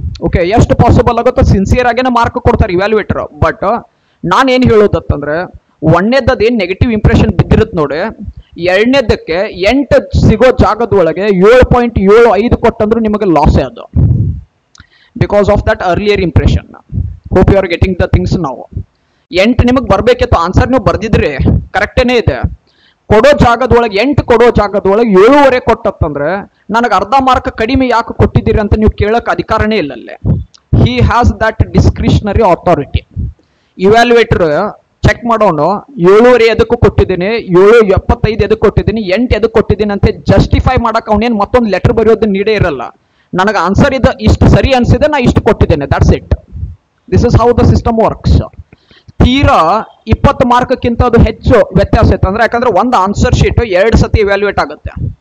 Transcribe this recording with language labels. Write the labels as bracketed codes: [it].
[kn] Okay, ಎಷ್ಟು possible ಆಗುತ್ತೋ sincere ಆಗೇನೆ mark ಕೊಡ್ತಾರೆ ಇವ್ಯಾಲ್ಯುಯೇಟರ್. ಬಟ್ ನಾನೇನು ಹೇಳೋದತ್ತಂದ್ರೆ 1ನೇದದ್ದು ಏನು ನೆಗೆಟಿವ್ ಇಂಪ್ರೆಷನ್ ಬಿದ್ದಿರುತ್ತೆ ನೋಡಿ, 2ನೇದಕ್ಕೆ 8 ಸಿಗೋ ಜಾಗದೊಳಗೆ 7.75 ಕೊಟ್ಟಂದ್ರೂ ನಿಮಗೆ ಲಾಸೇ ಅದು, [en] Because of that earlier impression. Hope you are getting the things. [kn] ನಾವು 8 ನಿಮಗೆ ಬರ್ಬೇಕಿತ್ತು ಆನ್ಸರ್, ನೀವು ಬರ್ದಿದ್ರಿ ಕರೆಕ್ಟೇನೇ ಇದೆ. ಕೊಡೋ ಜಾಗದೊಳಗೆ 8 ಕೊಡೋ ಜಾಗದೊಳಗೆ 7.5 ಕೊಟ್ಟತ್ತಂದ್ರೆ ನನಗೆ ಅರ್ಧ ಮಾರ್ಕ್ ಕಡಿಮೆ ಯಾಕೆ ಕೊಟ್ಟಿದ್ದೀರಿ ಅಂತ ನೀವು ಕೇಳಕ್ಕೆ ಅಧಿಕಾರನೇ ಇಲ್ಲ ಅಲ್ಲೇ. [en] he has that discretionary authority. [kn] Evaluator check ಮಾಡೋನು 7.5 ಎದಕ್ಕೂ ಕೊಟ್ಟಿದ್ದೀನಿ, 7.75 ಎದಕ್ಕೆ ಕೊಟ್ಟಿದ್ದೀನಿ, 8 ಎದಕ್ಕೆ ಕೊಟ್ಟಿದ್ದೀನಿ ಅಂತ ಜಸ್ಟಿಫೈ ಮಾಡಕ್ಕೆ ಅವನೇನು ಮತ್ತೊಂದು ಲೆಟರ್ ಬರೆಯೋದು ನೀಡೇ ಇರಲ್ಲ. ನನಗೆ ಆನ್ಸರ್ ಇದು ಇಷ್ಟು ಸರಿ ಅನಿಸಿದೆ, ನಾ ಇಷ್ಟು ಕೊಟ್ಟಿದ್ದೇನೆ, [en] That's it. This is how the system works. [kn] ತೀರಾ 20 ಮಾರ್ಕ್ಕಿಂತ ಅದು ಹೆಚ್ಚು ವ್ಯತ್ಯಾಸ ಇತ್ತು ಅಂದ್ರೆ, ಯಾಕಂದ್ರೆ ಒಂದು ಆನ್ಸರ್ ಶೀಟ್ 2 ಸತಿ ಇವ್ಯಾಲ್ಯೂಯೇಟ್ ಆಗುತ್ತೆ.